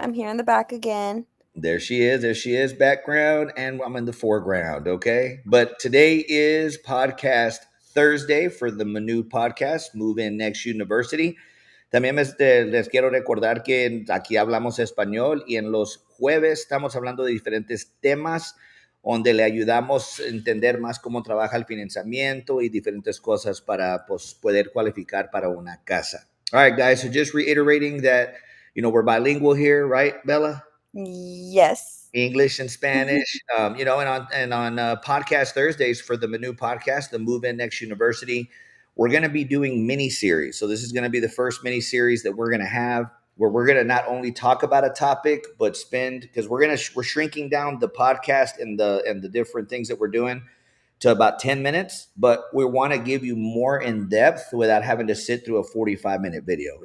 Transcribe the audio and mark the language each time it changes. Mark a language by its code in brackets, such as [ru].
[en] I'm here in the back again. there she is. There she is, background, and I'm in the foreground, okay? But today is podcast Thursday for the M.I.N.U podcast, Move In Next University. [es] También les quiero recordar que aquí hablamos español y en los jueves estamos hablando de diferentes temas donde le ayudamos a entender más cómo trabaja el financiamiento y diferentes cosas para pues, poder cualificar para una casa. [en] All right, guys, so just reiterating that, we're bilingual here, right, Bella? Yes. English and Spanish, and on podcast Thursdays for the M.I.N.U podcast, the Move In Next University, we're going to be doing mini series. So this is going to be the first mini series that we're going to have, where we're going to not only talk about a topic, but spend because we're shrinking down the podcast and the different things that we're doing to about 10 minutes, but we want to give you more in depth without having to sit through a 45-minute video.